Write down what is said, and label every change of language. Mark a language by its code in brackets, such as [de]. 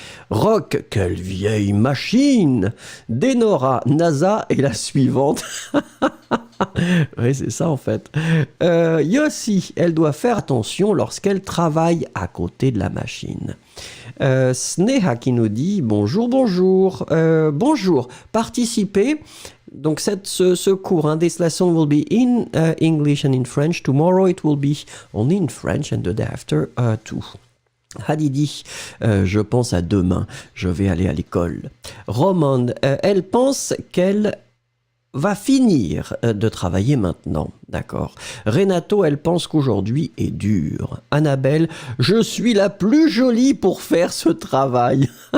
[fr] Rock, quelle vieille machine. Denora, NASA est la suivante. Oui, c'est ça en fait. Yossi, elle doit faire attention lorsqu'elle travaille à côté de la machine. Sneha qui nous dit bonjour, bonjour. Bonjour, participez. Donc ce cours, [en] this lesson will be in English and in French. Tomorrow it will be only in French and the day after too. [fr] Hadidi, je pense à demain, je vais aller à l'école. Romande, elle pense qu'elle va finir de travailler maintenant, d'accord. Renato, elle pense qu'aujourd'hui est dur. Annabelle, je suis la plus jolie pour faire ce travail.